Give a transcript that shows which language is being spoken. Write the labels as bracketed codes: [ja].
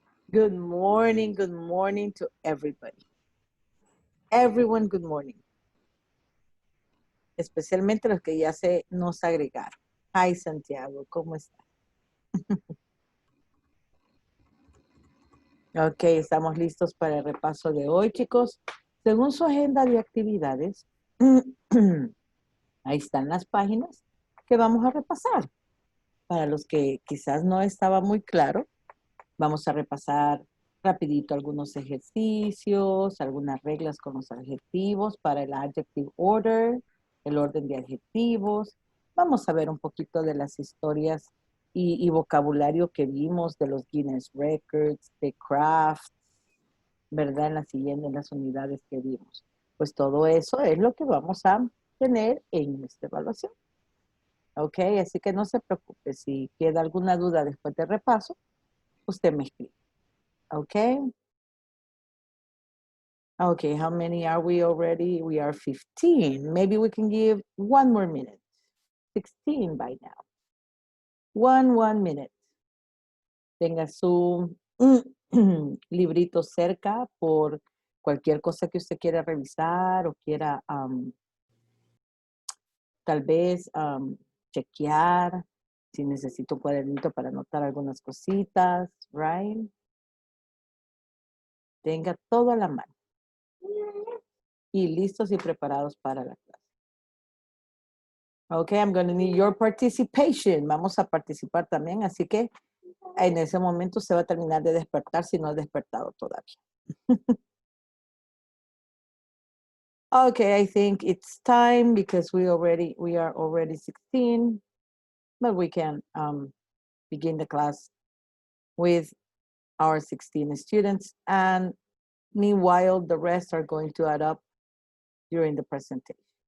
[en] Good morning to everybody. Everyone, good morning. [es] Especialmente los que ya se nos agregaron. Hi, Santiago, ¿cómo está? Ok, estamos listos para el repaso de hoy, chicos. Según su agenda de actividades, ahí están las páginas que vamos a repasar. Para los que quizás no estaba muy claro, vamos a repasar rapidito algunos ejercicios, algunas reglas con los adjetivos para el adjective order, el orden de adjetivos. Vamos a ver un poquito de las historias y vocabulario que vimos de los Guinness Records, de crafts, ¿verdad? En las unidades que vimos. Pues todo eso es lo que vamos a tener en esta evaluación. ¿Ok? Así que no se preocupe. Si queda alguna duda después del repaso, usted me escribe. ¿Ok? [en] Okay, how many are we already? We are 15. Maybe we can give one more minute. 16 by now. One minute. [es] Tenga su librito cerca por cualquier cosa que usted quiera revisar o quiera tal vez chequear. Si necesito un cuadernito para anotar algunas cositas, right? Tenga todo a la mano. Y listos y preparados para la clase. [en] Ok, I'm going to need your participation. [es] Vamos a participar también, así que en ese momento se va a terminar de despertar si no ha despertado todavía. [en] Okay, I think it's time because we are already 16, but we can begin the class with our 16 students, and meanwhile the rest are going to add up during the presentation.